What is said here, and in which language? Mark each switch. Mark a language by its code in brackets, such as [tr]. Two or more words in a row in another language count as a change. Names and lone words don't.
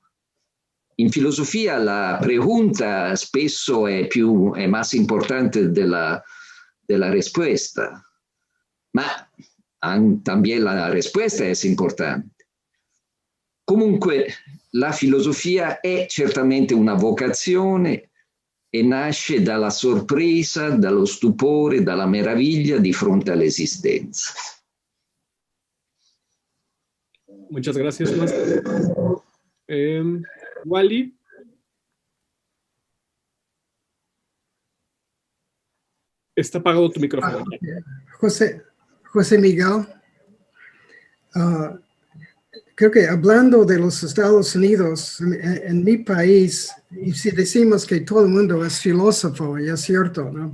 [it] In filosofia la pregunta spesso è más importante della risposta, ma también la risposta è importante. Comunque la filosofia è certamente una vocazione e nasce dalla sorpresa, dallo stupore, dalla meraviglia di fronte all'esistenza. [es] Muchas gracias, Master. Wally. Está apagado tu micrófono. José Miguel, creo que hablando de los Estados Unidos, en mi país, y si decimos que todo el mundo es filósofo, y es cierto, ¿no?